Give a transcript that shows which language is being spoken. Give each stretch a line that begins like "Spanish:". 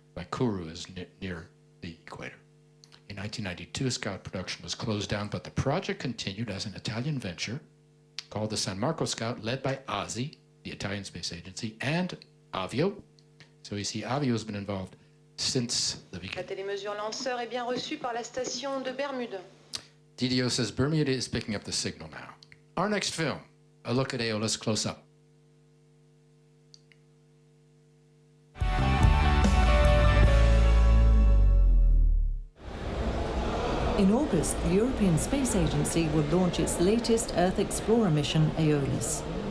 English: Kuru is near the equator. In 1992, Scout production was closed down, but the project continued as an Italian venture called the San Marco Scout, led by ASI, the Italian Space Agency, and Avio. So you see, Avio has been involved since the beginning.
French: La télémesure lanceur est bien reçue par la station de Bermude.
English: DDO says Bermuda is picking up the signal now. Our next film, a look at Aeolus close up. In August, the European Space Agency will launch its latest Earth Explorer mission, Aeolus.